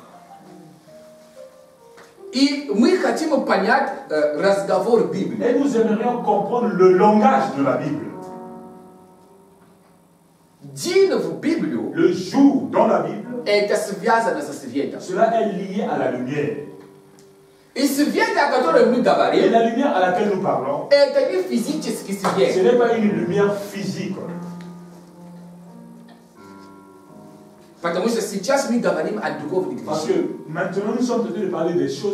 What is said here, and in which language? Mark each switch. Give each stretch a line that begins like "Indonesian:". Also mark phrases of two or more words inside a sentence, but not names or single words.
Russian: И мы хотим понять разговор Библии.
French: Et nous aimerions comprendre le langage de la Bible. День в Библию. Le jour dans la Bible. Cela est lié à la lumière. Et la lumière à laquelle nous parlons, ce n'est pas une lumière physique. Parce que maintenant nous sommes en train de parler des choses.